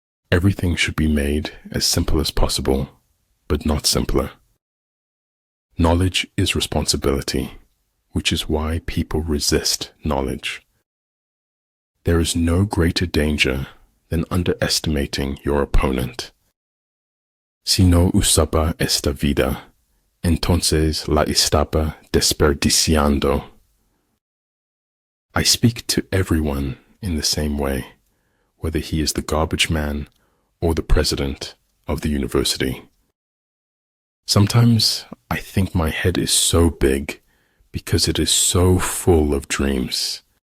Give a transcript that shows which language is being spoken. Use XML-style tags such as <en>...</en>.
<en>Everything should be made as simple as possible, but not simpler. Knowledge is responsibility, which is why people resist knowledge. There is no greater danger than underestimating your opponent.</en> <es>Si no usaba esta vida, entonces la estaba desperdiciando.</es> <en>I speak to everyone in the same way, whether he is the garbage man or the president of the university. Sometimes I think my head is so big because it is so full of dreams.</en>